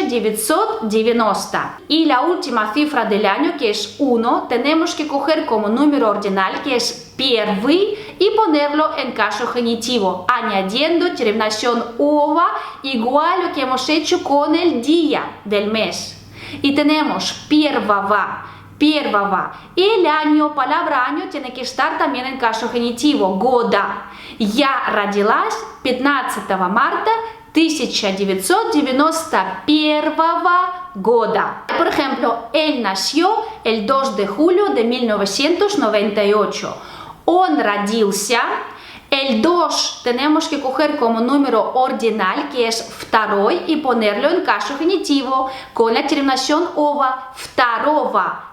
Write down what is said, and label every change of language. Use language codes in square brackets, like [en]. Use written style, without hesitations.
[es] 1990. Y la última cifra del año, que es 1, tenemos que coger como número ordinal, que es первый, y ponerlo en caso genitivo, añadiendo terminación ова, igual lo que hemos hecho con el día del mes. Y tenemos первого. Y el año, palabra año, tiene que estar también en caso genitivo, года. [ru] Я родилась 15 marta 1991 года. [es] Por ejemplo, él nació el 2 de julio de 1998. [ru] Он родился. [es] El 2 tenemos que coger como número ordinal, que es второй, y ponerlo en caso genitivo con la terminación ова, второго.